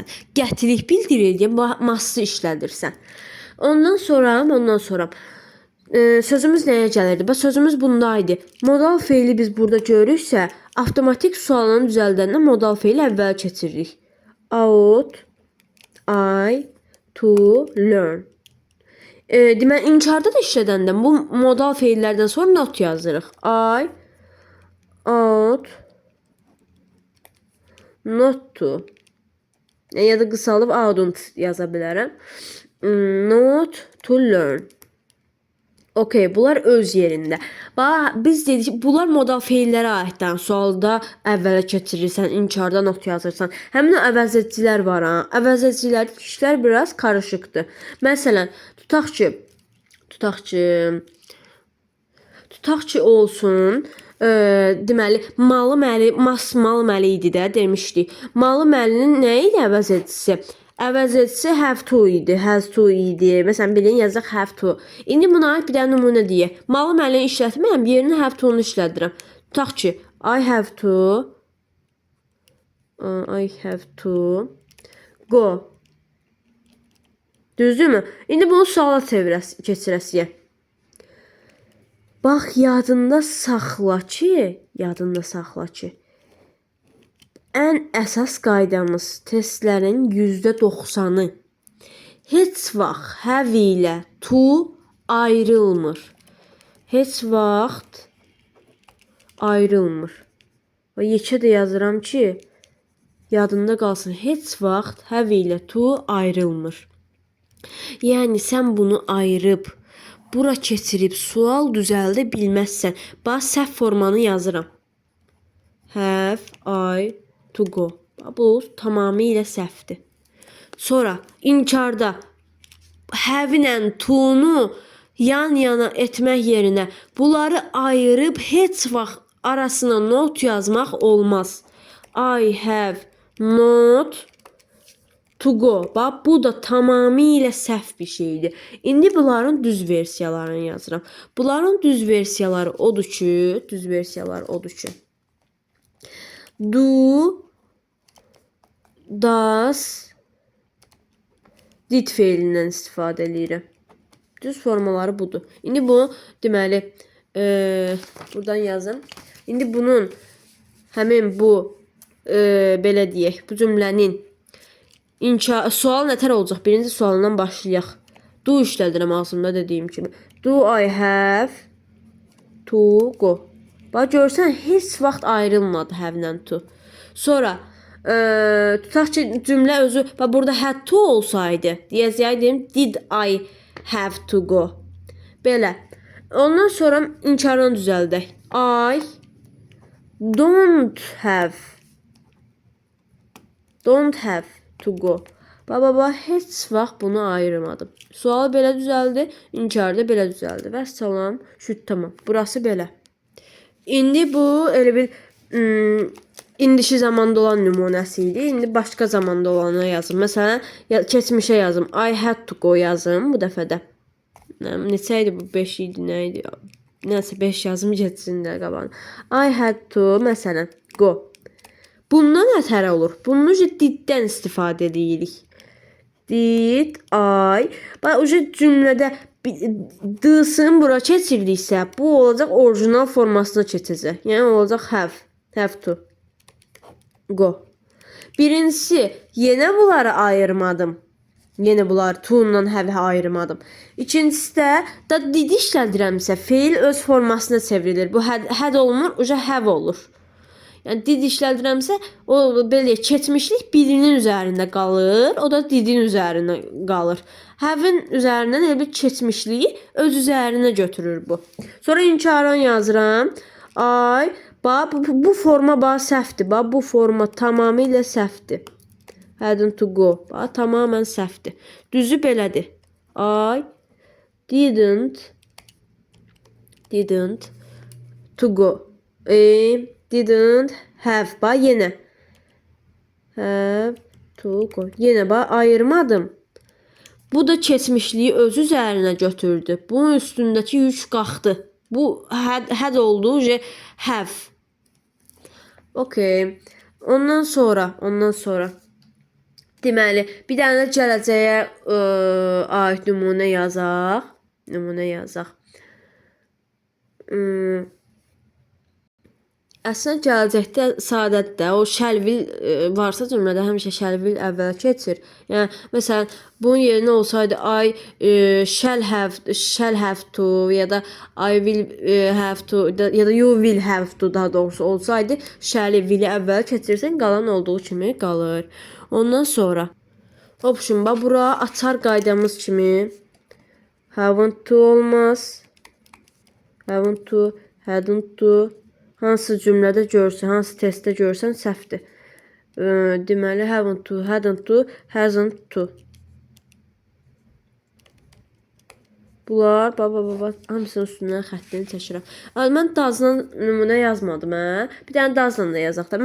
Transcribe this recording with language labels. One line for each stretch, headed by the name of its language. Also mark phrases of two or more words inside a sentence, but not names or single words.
Azerbaijani: Qətilik bildirir deyə must'ı işlədirsən. Ondan sonra sözümüz nəyə gəlirdi? Sözümüz bundaydı. Modal feili biz burada görürüksə, avtomatik sualını düzəldəndə modal feili əvvəl keçiririk.
English: Ought I to learn.
Azerbaijani: Deməli, inkarda da işlədəndə bu modal feillərdən sonra not yazırıq.
English: I ought not to.
Azerbaijani: Ya da qısalıb ought yaza bilərəm.
English: Not to learn.
Azerbaijani: Okey, bunlar öz yerində. Biz dedik, bunlar modal feillərə aiddən. Sualda əvvələ keçirirsən, inkarda not yazırsan. Həmin o əvəzedicilər var. Əvəzedicilərdəki işlər biraz karışıqdır. Məsələn, tutaq ki olsun, deməli, malı məli idi də demişdik. Malı məlinin nə idi əvəzedicisi? Əvəzedicisi
English: have to
Azerbaijani: idi,
English: has to
Azerbaijani: idi. Məsələn, birini yazaq
English: have to.
Azerbaijani: İndi buna aid bir dənə nümunə deyək. Malı məlini işlətməyəm, yerinə
English: have to-
Azerbaijani: nu işlədirəm. Tutaq ki,
English: I have to go.
Azerbaijani: Düzdürmü? İndi bunu suala keçirəsiyə. Bax, yadında saxla ki, ən əsas qaydamız testlərin %90-ı heç vaxt have ilə to ayrılmır. Və yekə də yazıram ki, yadında qalsın. Heç vaxt have ilə to ayrılmır. Yəni sən bunu ayırıb, bura keçirib sual düzəldə bilməzsən. Bax, səhv formanı yazıram.
English: Have I to go.
Azerbaijani: Bu tamamilə səhvdir. Sonra inkarda have ilə to-nu yan-yana etmək yerinə bunları ayırıb heç vaxt arasına not yazmaq olmaz.
English: I have not to go.
Azerbaijani: Bax, bu da tamamilə səhv bir şeydir. İndi bunların düz versiyalarını yazıram. Bunların düz versiyaları odur ki,
English: do, does, did
Azerbaijani: feilindən istifadə edirəm. Düz formaları budur. İndi bunu deməli buradan yazım. İndi bunun həmin bu belə deyək, bu cümlənin sual nətər olacaq? Birinci sualından başlayaq. Do işlədirəm ağzımda dediyim kimi.
English: Do I have to go?
Azerbaijani: Bax, görsən, heç vaxt ayrılmadı have-lə to. Sonra tutaq ki, cümlə özü, bax, burada
English: had to
Azerbaijani: olsaydı, deyəcəydim,
English: did I have to go?
Azerbaijani: Belə. Ondan sonra inkardan düzəldək.
English: I don't have Don't have to go.
Azerbaijani: Baba heç vaxt bunu ayırmadım. Sual belə düzəldi, inkarda belə düzəldi. Vəssalam, şüt tamam. Burası belə. İndi bu elə bir indiki zamanda olan nümunəsi idi. İndi başqa zamanda olanı yazım. Məsələn, keçmişə yazım.
English: I had to go yazım bu dəfədə.
Azerbaijani: Neçə idi bu? 5 idi, nə idi? Nəsə 5 yazım getsin də qabağına.
English: I had to
Azerbaijani: məsələn go. Bundan ətərə olur. Bunun diddən istifadə edirik.
English: Did, I.
Azerbaijani: Bax, cümlədə d'sın bura keçirdiksə, bu olacaq orijinal formasına keçəcək. Yəni olacaq
English: have to.
Azerbaijani: Go. Birincisi, yenə bunları ayırmadım. Yenə bunları to-dan have-ə ayırmadım. İkincisi də did işlədirəmsə, feil öz formasına çevrilir. Bu had olmur, have olur. Yəni did işlədirəmsə, o belə keçmişlik birinin üzərində qalır, o da didin üzərində qalır. Have-in üzərindən elə bir keçmişliyi öz üzərinə götürür bu. Sonra inkaran yazıram. Bu forma səhvdir. Bu forma tamamilə səhvdir.
English: Hadn't to go.
Azerbaijani: Tamamən səhvdir. Düzü belədir.
English: I didn't to go. Didn't have. Yenə. Have to go.
Azerbaijani: Yenə ayırmadım. Bu da keçmişliyi öz üzərinə götürdü. Bunun üstündəki yük qalxdı. Bu had oldu, have. Okay. Ondan sonra deməli, bir dənə gələcəyə aid nümunə yazaq. Əslində gələcəkdə sadədir. O
English: shall will
Azerbaijani: varsa cümlədə həmişə
English: shall will
Azerbaijani: əvvəl keçir. Yəni məsələn, bunun yerinə olsaydı
English: I shall have to
Azerbaijani: ya da
English: I will have to
Azerbaijani: ya da
English: you will have to
Azerbaijani: daha doğrusu olsaydı shall-i will-i əvvəl keçirsən, qalan olduğu kimi qalır. Ondan sonra option bura açar qaydamız kimi
English: haven't to
Azerbaijani: olmaz.
English: Haven't to, hadn't to.
Azerbaijani: Hansı cümlədə görsən, hansı testdə görsən səhvdir. Deməli,
English: haven't to, hadn't to, hasn't to.
Azerbaijani: Bunlar, hamısının üstündən xəttini çəkirəm. Mən does'la nümunə yazmadım, Bir dənə does'la da yazaq da.